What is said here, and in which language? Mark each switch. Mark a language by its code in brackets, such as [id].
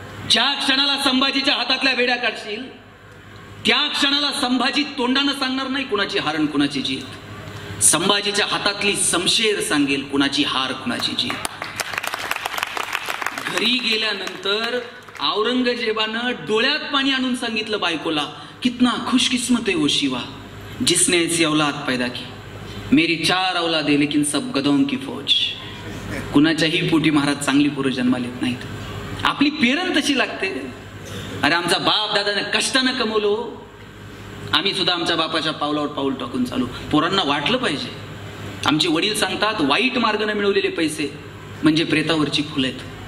[mr] ज्या क्षणाला संभाजीच्या हातातल्या वेड्या काढशील त्या क्षणाला संभाजी तोंडानं सांगणार नाही कुणाची हार आणि कुणाची जीत. संभाजीच्या हातातली समशेर सांगेल कुणाची हार कुणाची जीत. घरी गेल्यानंतर औरंगजेबानं डोळ्यात पाणी आणून सांगितलं बायकोला, [hi] कितना खुशकिस्मत है वो शिवा जिसने ऐसी औलाद पैदा की. मेरी 4 औलाद है लेकिन सब गदों की फौज. [mr] कुणाच्याही पोटी महाराज चांगली पोरं जन्माला येत नाहीत. आपली पेरण तशी लागते. अरे आमचा बाप दादाने कष्टानं कमवलो, आम्ही सुद्धा आमच्या बापाच्या पावलावर पाऊल टाकून चालू. पोरांना वाटलं पाहिजे. आमचे वडील सांगतात वाईट मार्गाने मिळवलेले पैसे म्हणजे प्रेतावरची फुलं आहेत.